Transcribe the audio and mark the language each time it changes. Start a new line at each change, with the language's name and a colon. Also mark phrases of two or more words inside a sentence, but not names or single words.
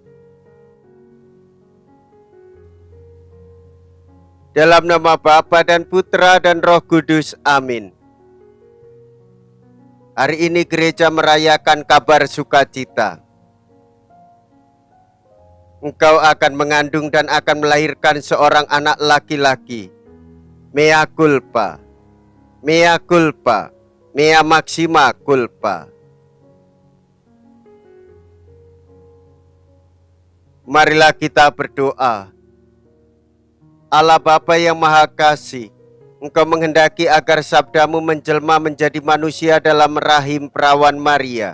Indonesian: Dalam nama Bapa dan Putra dan Roh Kudus, amin. Hari ini gereja merayakan kabar sukacita. Engkau akan mengandung dan akan melahirkan seorang anak laki-laki.
Latin: Mea culpa, mea culpa, mea maxima culpa.
Indonesian: Marilah kita berdoa. Allah Bapa yang Maha Kasih, Engkau menghendaki agar sabdamu menjelma menjadi manusia dalam rahim perawan Maria.